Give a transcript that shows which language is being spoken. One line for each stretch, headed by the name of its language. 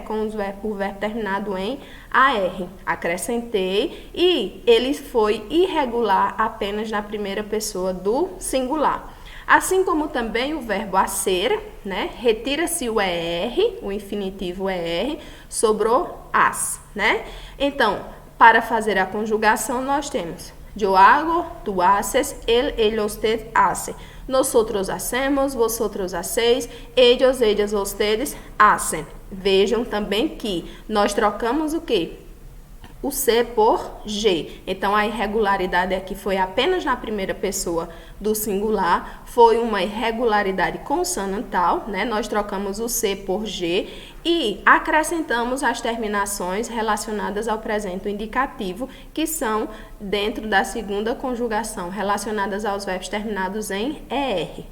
Portuguese: Com o verbo terminado em AR. Acrescentei e ele foi irregular apenas na primeira pessoa do singular. Assim como também o verbo a ser, né? Retira-se o ER, o infinitivo ER, sobrou as, né? Então, para fazer a conjugação, nós temos
Spanish: yo hago, tú haces, él, usted hace. Nosotros hacemos, vosotros hacéis, ellos, ellas, ustedes hacen.
Portuguese: Vejam também que nós trocamos o quê? O C por G. Então, a irregularidade aqui foi apenas na primeira pessoa do singular, foi uma irregularidade consonantal, né? Nós trocamos o C por G e acrescentamos as terminações relacionadas ao presente indicativo, que são dentro da segunda conjugação, relacionadas aos verbos terminados em ER.